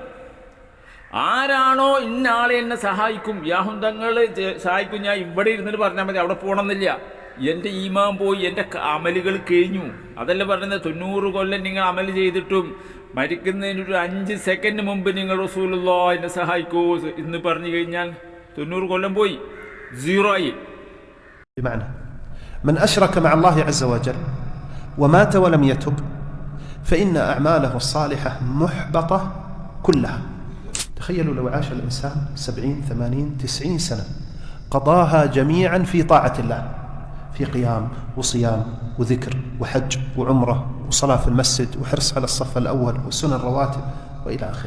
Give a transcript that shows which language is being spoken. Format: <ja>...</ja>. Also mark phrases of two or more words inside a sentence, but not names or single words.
<ml>ആരാണോ ഇന്ന ആളെ എന്നെ സഹായിക്കും, യാഹുന്തങ്ങൾ സഹായിക്കും, ഞാൻ ഇവിടെ ഇരുന്നിട്ട് പറഞ്ഞാൽ മതി, അവിടെ പോകണമെന്നില്ല. എൻ്റെ ഈമാൻ പോയി, എൻ്റെ അമലുകൾ കഴിഞ്ഞു. അതല്ല പറയുന്നത്. 90 കൊല്ലം നിങ്ങൾ അമൽ ചെയ്തിട്ടും മരിക്കുന്നതിനൊരു 5 സെക്കൻഡ് മുമ്പ് നിങ്ങൾ റസൂലുള്ളാഹി എന്നെ സഹായിക്കൂ എന്ന് പറഞ്ഞു കഴിഞ്ഞാൽ 90 കൊല്ലം പോയി, സീറോ ആയി.</ml> <ar>بمعنى من أشرك مع الله عز وجل ومات ولم يتب فإن أعماله الصالحة محبطة كلها. تخيلوا لو عاش الإنسان 70 80 90 سنة قضاها جميعا في طاعة الله، في قيام وصيام وذكر وحج وعمرة وصلاة في المسجد وحرص على الصف الأول وسنن الرواتب وإلى آخره.</ar>